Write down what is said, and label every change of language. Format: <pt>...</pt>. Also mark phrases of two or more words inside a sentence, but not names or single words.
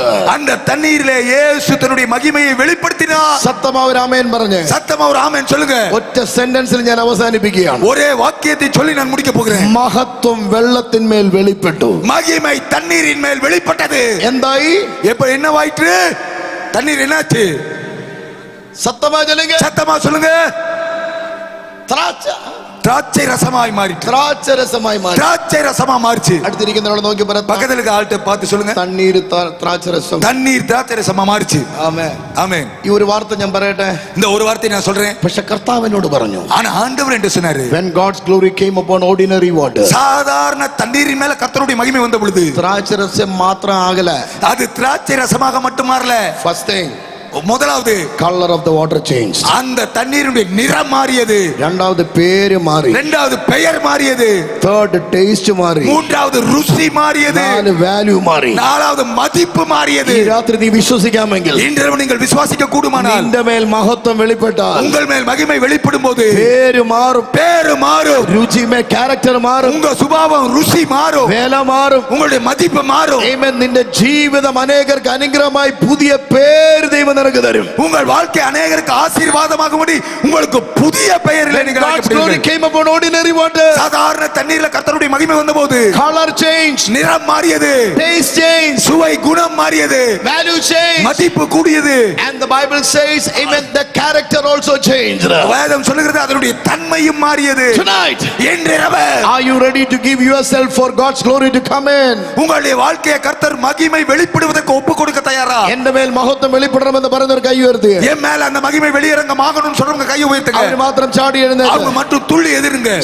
<ta>அந்த தண்ணீரிலே இயேசு தன்னுடைய மகிமையை வெளிப்படுத்தினார். சத்தமா ஒரு ஆமென் പറഞ്ഞു. சத்தமா ஒரு ஆமென் சொல்லுங்க.</ta> <ml>ഒറ്റ സെന്റൻസിൽ ഞാൻ അവസാനിപ്പിക്കുകയാണ്.</ml> <ta>ஒரே வாக்கியத்தை சொல்லி நான் முடிக்க போகிறேன்.</ta> <ml>മഹത്വം വെള്ളത്തിന്മേൽ വെളിപ്പെട്ടു.</ml> <ta>மகிமை தண்ணீரின் மேல் வெளிப்பட்டது.</ta> <ml>എന്തായി?</ml> <ta>எப்ப என்னவாயிற்று? தண்ணீர் என்னாச்சு? சத்தமா சொல்லுங்க, சத்தமா சொல்லுங்க. திராட்சை ரசமாய் மாறிட்டு. திராட்சை ரசமாய் மாறி. திராட்சை ரசமா மாறிச்சு. அடுத்திருக்கிறவளை நோக்கி பாரு, பக்கத்துல இருக்க ஆள்கிட்ட பார்த்து சொல்லுங்க, தண்ணீர் திராட்சை ரசம். தண்ணீர் திராட்சை ரசமா மாறிச்சு.</ta> <ml>ആമേൻ</ml> <ta>ஆமென்.</ta> <ml>ഈ ഒരു വാർത്ത ഞാൻ പറയട്ടെ.</ml> <ta>இந்த ஒரு வார்த்தை நான் சொல்றேன்.</ta> <ml>പക്ഷെ കർത്താവിനോട് പറഞ്ഞു,</ml> <ta>ஆனா ஆண்டவர் என்ன சொன்னாரு?</ta> <en>when God's glory came upon ordinary water,</en> <ta>சாதாரண தண்ணீரின் மேல கர்த்தருடைய மகிமை வந்த பொழுது திராட்சை ரசம் மாத்திரம் ஆகல, அது திராட்சை ரசமாக மட்டும் மாறல.</ta> <en>first thing,</en> <ta>முதலாவது</ta> <en>color of the water changed.</en> <ta>அந்த தண்ணீருடைய நிறம் மாறியது. இரண்டாவது பேரு மாறி. இரண்டாவது பெயர் மாறியது.</ta> <en>third taste மாறி.</en> <ta>மூன்றாவது ருசி மாறியது. நாலு value மாறி. நாலாவது மதிப்பு மாறியது.</ta> <ml>ഈ രാത്രി നീ വിശ്വസിക്കാമെങ്കിൽ,</ml> <ta>இன்று நீங்கள் விசுவாசிக்க கூடுமானால்,</ta> <ml>നിന്റെ മേൽ മഹത്വം വെളിപ്പെട്ടാൽ,</ml> <ta>உங்கள் மேல் மகிமை வெளிப்படும் போது</ta> <ml>പേര് മാറും,</ml> <ta>பேரு மாறும்,</ta> <ml>രുചി മേ ക്യാരക്ടർ മാറും,</ml> <ta>உங்க சுபாவம் ருசி மாறும்,</ta> <ml>വേല മാറും,</ml> <ta>உங்களுடைய மதிப்பு மாறும்.</ta> <ml>ആമേൻ. നിന്റെ ജീവിതം അനേകർക്ക് അനുഗ്രഹമായി പുതിയ പേര് ദൈവം</ml> <ta>உங்களுக்கு தரும். உங்கள் வாழ்க்கை அநேகருக்கு ஆசீர்வாதமாகும்படி உங்களுக்கு புதிய பெயரிலே நீங்கள்</ta> <en>God's glory</en> <ta>அழைக்கப்படுவீர்கள்.</ta> <en>came upon ordinary water.</en> <ta>சாதாரண தண்ணீர்ல கர்த்தருடைய மகிமை வந்தபோது</ta> <en>Color changed,</en> <ta>நிறம் மாறியது,</ta> <en>taste changed,</en> <ta>சுவை குணம் மாறியது,</ta> <en>value changed.</en> <ta>மதிப்பு கூடியது.</ta> <en>And the Bible says, amen, the character also changed.</en> <ta>வேதம் சொல்லுகிறது அதனுடைய தன்மையும் மாறியது.</ta> <en>Tonight,</en> <ta>இன்றிரவு</ta> <en>are you ready to give yourself for God's glory to come in?</en> <ta>உங்களுடைய வாழ்க்கையை கர்த்தர் மகிமை வெளிப்படுவதற்கு ஒப்பு கொடுக்க தயாரா? எந்த மேல் மகத்துவம் வெளிப்படணும் என்று பரந்தவர் கை உயர்த்து. என் மேல அந்த மகிமை வெளியரங்கமாகணும்னு சொல்றவங்க கையை உயர்த்துங்க. அவர் மாத்திரம் சாடி எழுந்தார். அவங்க மட்டும் துள்ளி எதிருங்க.</ta>